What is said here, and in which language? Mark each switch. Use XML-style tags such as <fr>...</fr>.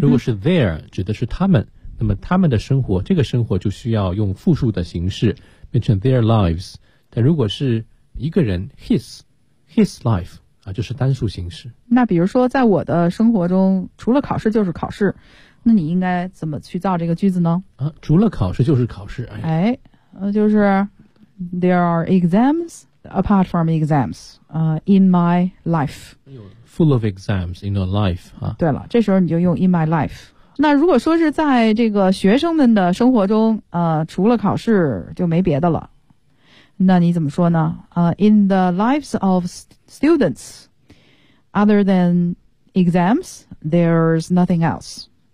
<zh>如果是 their 指的是他们、嗯、那么他们的生活，这个生活就需要用复数的形式变成 their lives。但如果是一个人 his life 啊，就是单数形式。那比如说在我的生活中，除了考试就是考试，那你应该怎么去造这个句子呢？啊，除了考试就是考试。哎，</zh> <en>就是 there are exams apart from exams， in my life。 Full of exams in your life 啊。</en> <zh>对了，这时候你就用 in my life。那如果说是在这个学生们的生活中，除了考试就没别的了，那你怎么说呢？</zh> <en>in the lives of students other than exams， there's nothing else。</en>